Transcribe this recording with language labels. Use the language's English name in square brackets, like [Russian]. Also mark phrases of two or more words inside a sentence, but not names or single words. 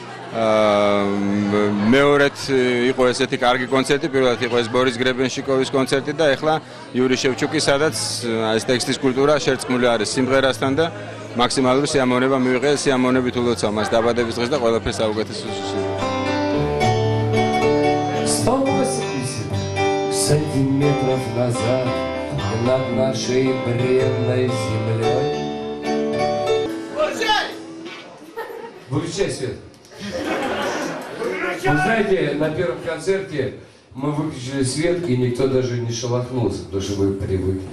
[Georgian] მეორედ იყო ესეთი კარგი კონცერტი, პირველად იყო ეს ბორის გრებენშიკოვის კონცერტი და ეხლა იური შევჩუკი, სადაც ეს ტექსტის კულტურა შერწყმული არის სიმღერასთან და მაქსიმალური სიამოვნება მივიღე, სიამოვნებით ულოცავ მას დაბადების დღეს და ყველაფერს საუკეთესოს უსურვებ. [Russian] 180 сантиметров назад над нашей бренной землей. Выключай свет. Вы знаете, на первом концерте мы выключили свет, и никто даже не шелохнулся, потому что вы привыкли.